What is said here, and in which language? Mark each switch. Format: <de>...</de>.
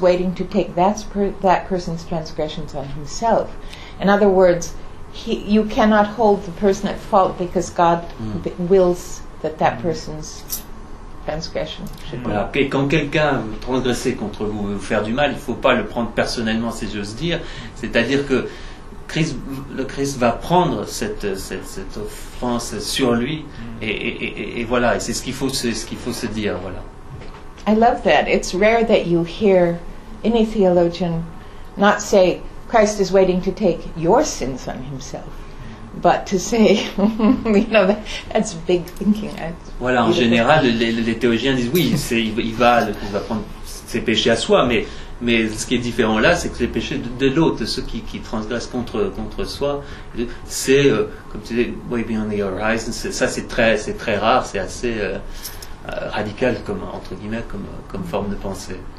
<en>waiting to take that person's transgressions on himself. In other words, you cannot hold the person at fault because God wills that person's transgression should be.</en> <fr>Voilà. Et quand quelqu'un transgresse contre vous, vous faire du mal, il ne faut pas le prendre personnellement, si j'ose dire. C'est-à-dire que le Christ va prendre cette offense sur lui, et voilà, et c'est ce qu'il faut se dire, voilà.</fr> <en>I love that. It's rare that you hear any theologian not say Christ is waiting to take your sins on himself, but to say, you know, that's big thinking.</en> <fr>Voilà, en général, les théologiens disent oui, il va prendre ses péchés à soi, mais ce qui est différent là, c'est que les péchés de l'autre, ceux qui transgressent contre soi, c'est, comme tu dis,</fr> <en>way beyond the horizon.</en> <fr>C'est très rare, c'est assez radical, comme, entre guillemets, comme forme de pensée.</fr>